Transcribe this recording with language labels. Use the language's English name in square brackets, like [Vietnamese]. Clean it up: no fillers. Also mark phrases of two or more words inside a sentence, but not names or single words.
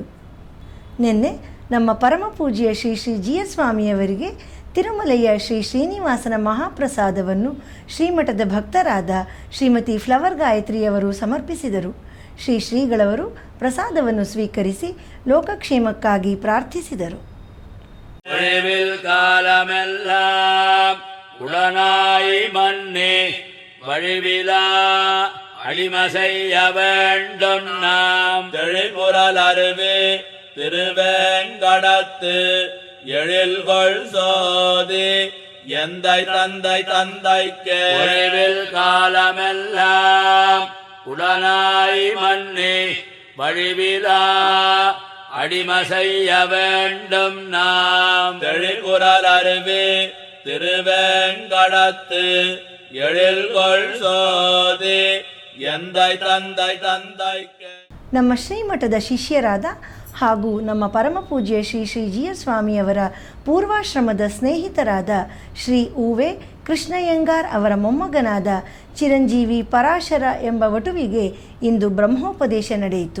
[Kannada] ನಿನ್ನೆ ನಮ್ಮ ಪರಮಪೂಜ್ಯ ಶ್ರೀ ಶ್ರೀ ಜಿಎಸ್ ಸ್ವಾಮಿಯವರಿಗೆ ತಿರುಮಲೆಯ ಶ್ರೀ ಶ್ರೀನಿವಾಸನ ಮಹಾಪ್ರಸಾದವನ್ನು ಶ್ರೀಮಠದ ಭಕ್ತರಾದ ಶ್ರೀಮತಿ ಫ್ಲವರ್ ಗಾಯತ್ರಿಯವರು ಸಮರ್ಪಿಸಿದರು. ಶ್ರೀ ಶ್ರೀಗಳವರು ಪ್ರಸಾದವನ್ನು ಸ್ವೀಕರಿಸಿ ಲೋಕಕ್ಷೇಮಕ್ಕಾಗಿ ಪ್ರಾರ್ಥಿಸಿದರು. [Tamil] உடனாய் மன்னே வழிவிலா அடிமசைய வேண்டும் நாம் தெளிபுறல் அருவே திருவேங்கடத்து எழில்கொள் சோதி எந்தை தந்தை தந்தைக்கு உறைவில் காலமெல்லாம் உடனாய் மன்னே வழிவிலா அடிமசைய வேண்டும் நாம் தெளிபுறல் அருவே திருவேங்கடத்து எழில்கொள் சோதி எந்தை தந்தை தந்தைக்கு. [Kannada] ನಮ್ಮ ಶ್ರೀಮಠದ ಶಿಷ್ಯರಾದ ಹಾಗೂ ನಮ್ಮ ಪರಮಪೂಜ್ಯ ಶ್ರೀ ಶ್ರೀ ಜಿಎಸ್ ಸ್ವಾಮಿಯವರ ಪೂರ್ವಾಶ್ರಮದ ಸ್ನೇಹಿತರಾದ ಶ್ರೀ ಉವೆ ಕೃಷ್ಣಯ್ಯಂಗಾರ್ ಅವರ ಮೊಮ್ಮಗನಾದ ಚಿರಂಜೀವಿ ಪರಾಶರ ಎಂಬ ವಟುವಿಗೆ ಇಂದು ಬ್ರಹ್ಮೋಪದೇಶ ನಡೆಯಿತು.